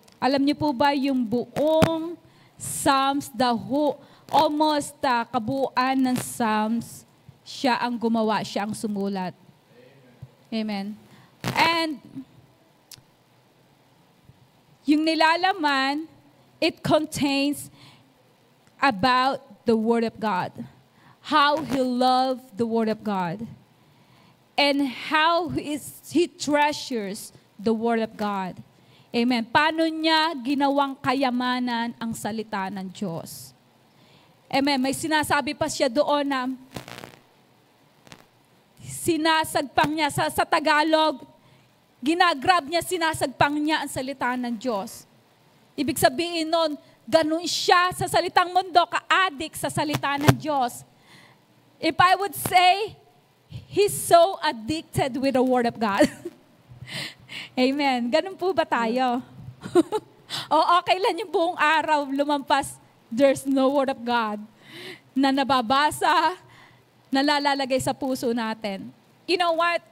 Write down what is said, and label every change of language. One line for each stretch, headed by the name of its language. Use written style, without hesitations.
Filipino: Alam niyo po ba yung buong Psalms, almost kabuuan ng Psalms, siya ang gumawa, siya ang sumulat. Amen.
English: And
Filipino: yung nilalaman,
English: it contains about the Word of God. How he loved the Word of God. And how he treasures the Word of God. Amen.
Filipino: Paano niya ginawang kayamanan ang salita ng Diyos. Amen. May sinasabi pa siya doon na sinasagpang niya sa Tagalog, ginagrab niya, sinasagpang niya ang salita ng Diyos. Ibig sabihin nun, ganun siya sa salitang mundo, ka-addict sa salita ng Diyos.
English: If I would say, he's so addicted with the Word of God.
Filipino: Amen. Ganun po ba tayo? O okay lang yung buong araw lumampas,
English: there's no Word of God
Filipino: na nababasa, nalalagay sa puso natin.
English: You know what?